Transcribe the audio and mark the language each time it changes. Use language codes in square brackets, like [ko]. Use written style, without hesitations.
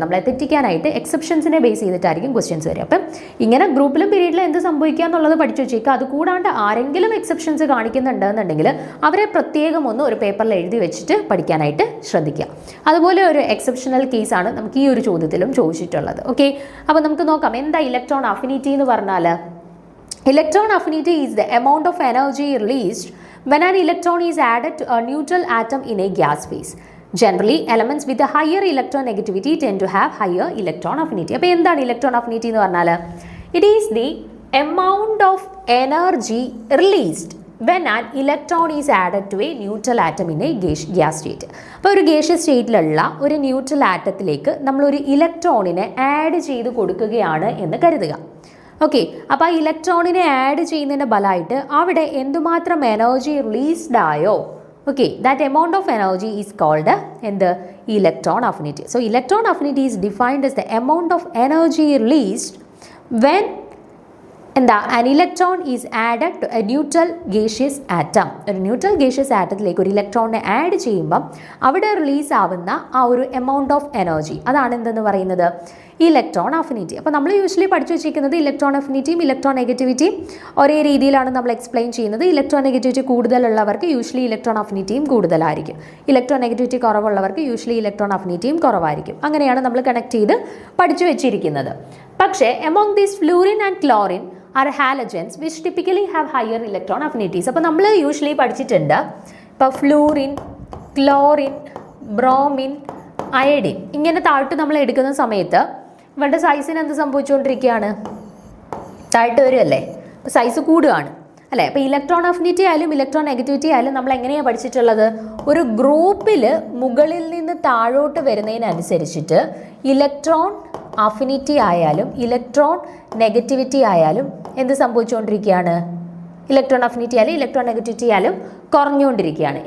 [ml] നമ്മളെ തെറ്റിക്കാനായിട്ട് എക്സെപ്ഷൻസിനെ base ചെയ്തിട്ടായിരിക്കും questions വരിക. അപ്പം ഇങ്ങനെ ഗ്രൂപ്പിലും പീരീഡിലും എന്ത് സംഭവിക്കുക എന്നുള്ളത് പഠിച്ചു വെച്ചേക്കുക. അതുകൂടാണ്ട് ആരെങ്കിലും എക്സെപ്ഷൻസ് കാണിക്കുന്നുണ്ടെന്നുണ്ടെങ്കിൽ അവരെ പ്രത്യേകം ഒന്ന് ഒരു പേപ്പറിൽ എഴുതി വെച്ചിട്ട് പഠിക്കാനായിട്ട് ശ്രദ്ധിക്കുക. അതുപോലെ ഒരു എക്സെപ്ഷണൽ കേസാണ് നമുക്ക് ഈ ഒരു ചോദ്യത്തിലും ചോദിച്ചിട്ടുള്ളത്. ഓക്കെ, അപ്പോൾ നമുക്ക് നോക്കാം എന്താ ഇലക്ട്രോൺ അഫിനിറ്റി എന്ന് പറഞ്ഞാൽ. [en] Electron affinity is the amount of energy released when an electron is added to a neutral atom in a gas phase. Generally, elements with a higher electronegativity tend to have higher electron affinity. [ml] അപ്പോൾ എന്താണ് electron affinity എന്ന് പറഞ്ഞാൽ? [en] It is the amount of energy released when an electron is added to a neutral atom in a gas state. [ml] അപ്പോൾ ഒരു gaseous സ്റ്റേറ്റിലുള്ള ഒരു neutral ആറ്റത്തിലേക്ക് നമ്മളൊരു ഇലക്ട്രോണിനെ add ചെയ്ത് കൊടുക്കുകയാണ് എന്ന് കരുതുക. ഓക്കെ, അപ്പോൾ ആ ഇലക്ട്രോണിനെ ആഡ് ചെയ്യുന്നതിൻ്റെ ഫലമായിട്ട് അവിടെ എന്തുമാത്രം എനർജി റിലീസ്ഡ് ആയോ, okay, [en] that amount of energy is called [ml] എന്ത്? Electron affinity. [en] so electron affinity is defined as the amount of energy released when [ml] എന്താ, [en] an electron is added to a neutral gaseous atom. [ml] ഒരു neutral gaseous ആറ്റത്തിലേക്ക് ഒരു ഇലക്ട്രോണിനെ add ചെയ്യുമ്പം അവിടെ release ആവുന്ന ആ ഒരു എമൗണ്ട് ഓഫ് എനർജി, അതാണ് എന്തെന്ന് പറയുന്നത്, ഇലക്ട്രോൺ അഫിനിറ്റി. അപ്പോൾ നമ്മൾ യൂഷ്വലി പഠിച്ചു വെച്ചിരിക്കുന്നത് ഇലക്ട്രോൺ അഫിനിറ്റിയും ഇലക്ട്രോൺ നെഗറ്റിവിറ്റിയും ഒരേ രീതിയിലാണ് നമ്മൾ എക്സ്പ്ലെയിൻ ചെയ്യുന്നത്. ഇലക്ട്രോൺ നെഗറ്റിവിറ്റി കൂടുതലുള്ളവർക്ക് യൂഷ്വലി ഇലക്ട്രോൺ അഫിനിറ്റിയും കൂടുതലായിരിക്കും, ഇലക്ട്രോൺ നെഗറ്റിവിറ്റി കുറവുള്ളവർക്ക് യൂഷ്വലി ഇലക്ട്രോൺ അഫിനിറ്റിയും കുറവായിരിക്കും. അങ്ങനെയാണ് നമ്മൾ കണക്ട് ചെയ്ത് പഠിച്ചു വെച്ചിരിക്കുന്നത്. പക്ഷേ [en] Among these fluorine and chlorine are halogens which typically have higher electron affinities. [ml] അപ്പോൾ നമ്മൾ യൂഷ്വലി പഠിച്ചിട്ടുണ്ട്, ഇപ്പോൾ ഫ്ലൂറിൻ, ക്ലോറിൻ, ബ്രോമിൻ, അയഡിൻ ഇങ്ങനെ താഴ്ത്ത് നമ്മൾ എടുക്കുന്ന സമയത്ത് ഇവരുടെ സൈസിന് എന്ത് സംഭവിച്ചുകൊണ്ടിരിക്കുകയാണ്, താഴ്ത്ത് വരുമല്ലേ, അപ്പോൾ സൈസ് കൂടുകയാണ് അല്ലേ. അപ്പോൾ ഇലക്ട്രോൺ അഫിനിറ്റി ആയാലും ഇലക്ട്രോൺ നെഗറ്റിവിറ്റി ആയാലും നമ്മൾ എങ്ങനെയാണ് പഠിച്ചിട്ടുള്ളത്, ഒരു ഗ്രൂപ്പിൽ മുകളിൽ നിന്ന് താഴോട്ട് വരുന്നതിനനുസരിച്ചിട്ട് ഇലക്ട്രോൺ അഫിനിറ്റി ആയാലും ഇലക്ട്രോൺ നെഗറ്റിവിറ്റി ആയാലും എന്ത് സംഭവിച്ചുകൊണ്ടിരിക്കുകയാണ്, ഇലക്ട്രോൺ അഫിനിറ്റി ആയാലും ഇലക്ട്രോൺ നെഗറ്റിവിറ്റി ആയാലും കുറഞ്ഞുകൊണ്ടിരിക്കുകയാണ്.